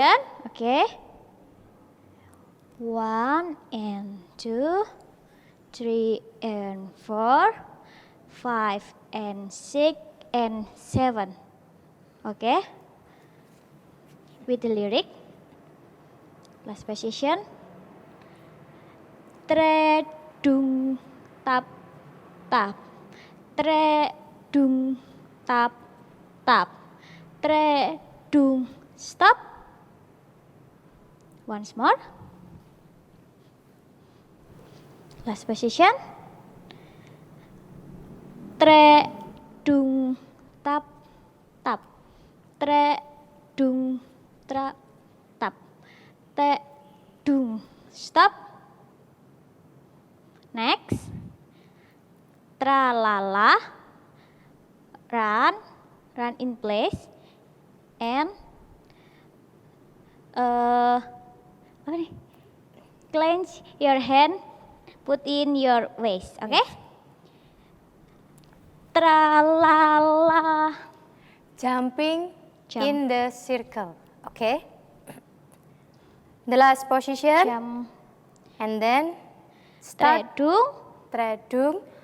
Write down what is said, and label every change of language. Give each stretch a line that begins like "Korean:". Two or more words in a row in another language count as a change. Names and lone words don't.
English: Okay. 1 and 2, 3 and 4, 5 and 6 and 7. Okay. With the lyric. Last position. Tredung tap tap. Tredung tap tap. Tredung stop. Once more. Last position. Tredung tap tap. Tredung tra tap. Tredung stop. Next. Tralala. Run in place.
Indonesian: And apa nih?
English: Clench your hand, put in your waist, okay? Tralala. Jumping Jump. in the circle. Okay. The last position. Jump. And then start. Tredung.